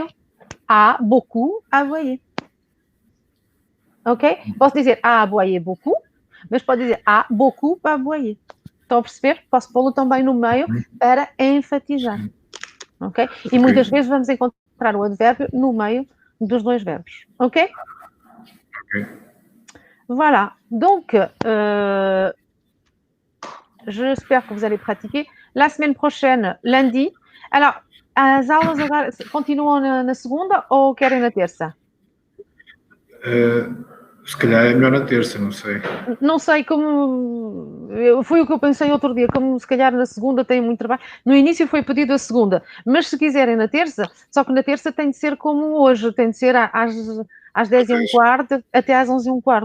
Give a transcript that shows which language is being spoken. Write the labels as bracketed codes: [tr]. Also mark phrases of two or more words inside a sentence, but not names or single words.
[fr] A beaucoup aboyé. Ok? [pt] Posso dizer [fr] a aboyé beaucoup, [pt] mas pode dizer [fr] a beaucoup aboyé. [pt] Estão a perceber? Posso pô-lo também no meio para enfatizar. Ok? E muitas vezes vamos encontrar o advérbio no meio dos dois verbos. [fr] Ok? Voilà. Donc, j'espère que vous allez pratiquer. La semaine prochaine, lundi. Alors, [pt] as aulas agora continuam na segunda ou querem na terça? Se calhar é melhor na terça, não sei. Não sei como... Foi o que eu pensei outro dia, como se calhar na segunda tem muito trabalho. No início foi pedido a segunda, mas se quiserem na terça, só que na terça tem de ser como hoje, tem de ser às 10h15 até às 11h15.